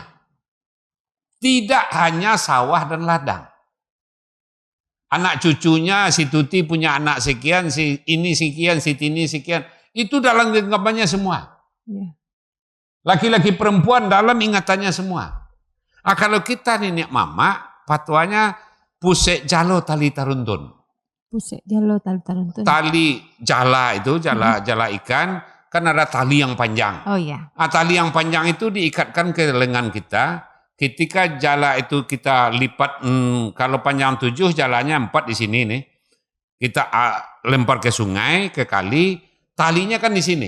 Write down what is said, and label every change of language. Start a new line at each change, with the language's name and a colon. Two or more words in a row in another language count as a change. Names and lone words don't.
Indonesian: Tidak hanya sawah dan ladang. Anak cucunya, si Tuti punya anak sekian, si ini sekian, si Tini sekian. Itu dalam genggamannya semua. Laki-laki perempuan dalam ingatannya semua. Kalau kita nenek mama, fatwanya
Minangkabau: pusek jalo tali taruntun. Pusek jalo tali taruntun.
Indonesian: Tali jala itu, jala ikan, kan ada tali yang panjang. Oh iya. Tali yang panjang itu diikatkan ke lengan kita. Ketika jala itu kita lipat, kalau panjang 7, jalanya 4 di sini nih. Kita lempar ke sungai, ke kali, talinya kan di sini.